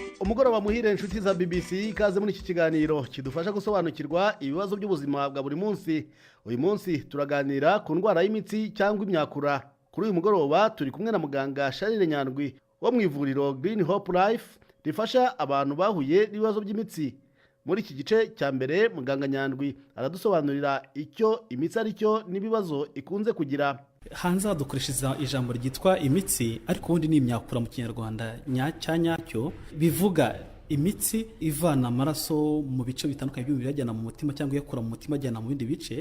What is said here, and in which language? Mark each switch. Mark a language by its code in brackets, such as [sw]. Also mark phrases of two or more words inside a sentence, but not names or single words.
[rw] umugoroba muhire inshuti za BBC, ikaze muri iki kiganiro kidufasha gusobanukirwa ibibazo by'ubuzima bwa buri munsi. Uyu munsi turaganira ku ndwara y'imitsi cyangwa imyakura. Kuri uyu mugoroba turi kumwe na muganga Charles Nyandwi wo mu ivuriro Green Hope Life rifasha abantu bahuye n'ibibazo by'imitsi. Muri iki gice cya mbere muganga Nyandwi aradusobanurira icyo imitsi ari cyo n'ibibazo ikunze kugira. Hanze hadukoresha ijambo ryitwa imitsi, ariko ubundi ni imyakura mu kinyarwanda nyacyo, bivuga imitsi ivana amaraso mu bice bitandukanye by'umubiri ajyana mu mutima cyangwa iyakura mu mutima ajyana mu bindi bice.